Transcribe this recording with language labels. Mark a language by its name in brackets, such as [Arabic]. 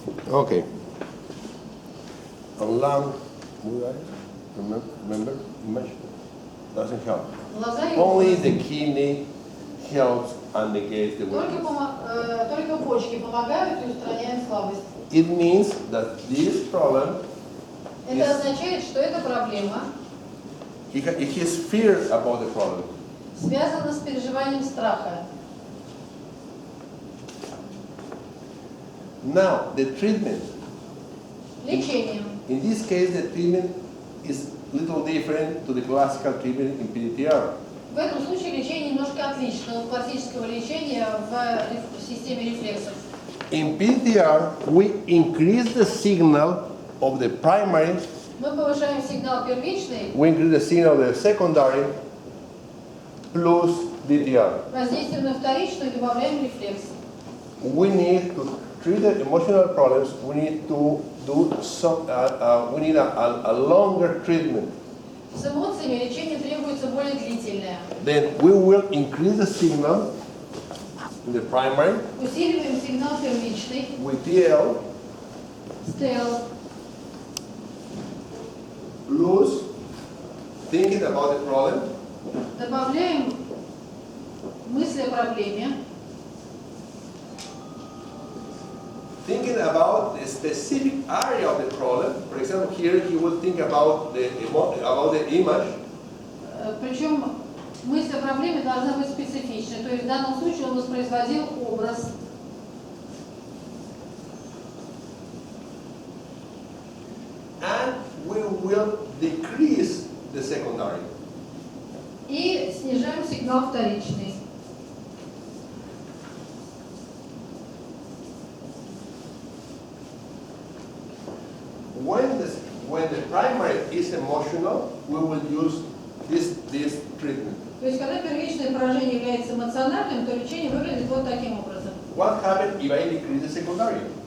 [English] Okay. A lung, remember, image, doesn't help. [Russian] Глаза и [English] Only [Russian] образ. [English] the kidney helps and negates the weakness. [Russian] Только почки помогают и устраняют слабость. [English] It means that this problem, [Russian] Это означает, что эта проблема [English] he has fear about the problem. [Russian] связана с переживанием страха. [English] Now, the treatment. [Russian] Лечением. [English] In this case, the treatment is little different to the classical treatment in PDTR. [Russian] В этом случае лечение немножко отлично от классического лечения в системе рефлексов. [English] In PDTR, we increase the signal of the primary, [Russian] Мы повышаем сигнал первичный, [English] we increase the signal of the secondary, plus DTR. [Russian] воздействуем на вторичную и добавляем рефлекс. [English] We need to treat the emotional problems. We need to do some. We need a longer treatment. [Russian] С эмоциями лечение требуется более длительное. [English] Then we will increase the signal in the primary [Russian] Усиливаем сигнал первичный, [English] with TL [Russian] стел, [English] plus thinking about the problem, [Russian] добавляем мысли о проблеме, [English] thinking about the specific area of the problem. For example, here he will think about the image. [Russian] Причем мысль о проблеме должна быть специфичной. То есть в данном случае он воспроизводил образ. [English] And we will decrease the secondary. [Russian] И снижаем сигнал вторичный. [English] When the primary is emotional, we will use this treatment. [Russian] То есть когда первичное поражение является эмоциональным, то лечение выглядит вот таким образом. [English] What happens if I decrease the secondary?